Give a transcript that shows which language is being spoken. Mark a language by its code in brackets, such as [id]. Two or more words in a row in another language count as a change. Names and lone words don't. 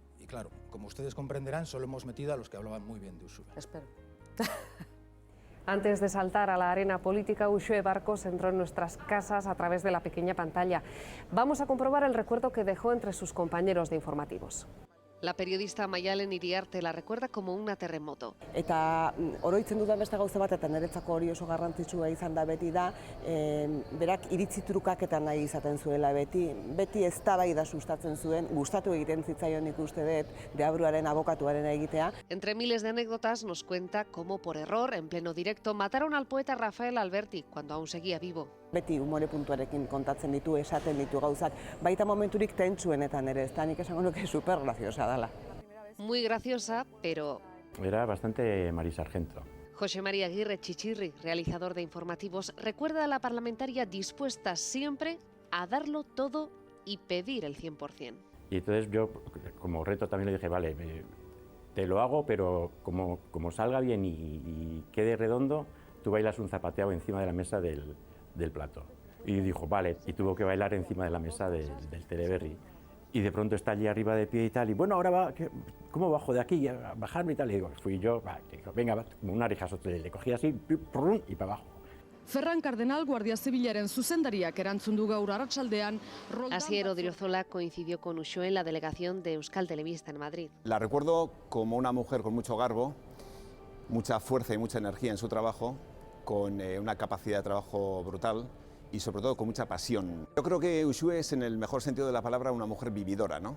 [es] Y claro, como ustedes comprenderán, solo hemos metido a los que hablaban muy bien de Uxue. Espero. Antes de saltar a la arena política, Uxue Barcos entró en nuestras casas a través de la pequeña pantalla. Vamos a comprobar el recuerdo que dejó entre sus compañeros de informativos. La periodista Maialen Iriarte la recuerda como un terremoto. [eu] Eta oroitzen dudan beste gauza bat, eta niretzako hori oso garrantzitsua izan da beti da, berak iritzi trukaketan nahi izaten zuela beti eztabaida sustatzen zuen, gustatu egiten zitzaion ikuste dut, Deabruaren abokatuaren egitea. [es] Entre miles de anécdotas nos cuenta cómo por error, en pleno directo, mataron al poeta Rafael Alberti cuando aún seguía vivo. [eu] Beti umore puntuarekin kontatzen ditu, esaten ditu gauzak, baita momenturik tentsuenetan ere, ez da nik esango nuke [es] super graciosa [eu] dala. [es] Muy graciosa, pero... Era bastante Mari Sargento. José María Aguirre Chichirri, realizador de informativos, recuerda a la parlamentaria dispuesta siempre a darlo todo y pedir el 100%. Y entonces yo, como reto, también le dije, vale, te lo hago, pero como salga bien y quede redondo, tú bailas un zapateado encima de la mesa del del plato. Y dijo, vale, y tuvo que bailar encima de la mesa del Teleberry. Y de pronto está allí arriba de pie y tal, y bueno, ahora va, ¿cómo bajo de aquí? A bajarme y tal. Y digo, fui yo, digo, venga, va, como una orejazote, le cogí así, prrrum, y para abajo. [eu] Ferran Cardenal, Guardia Zibilaren zuzendariak erantzun du gaur arratsaldean. [es] Asier Odriozola coincidió con Uxue en la delegación de Euskal Telebista en Madrid. La recuerdo como una mujer con mucho garbo, mucha fuerza y mucha energía en su trabajo, con una capacidad de trabajo brutal y sobre todo con mucha pasión. Yo creo que Uxue es, en el mejor sentido de la palabra, una mujer vividora, ¿no?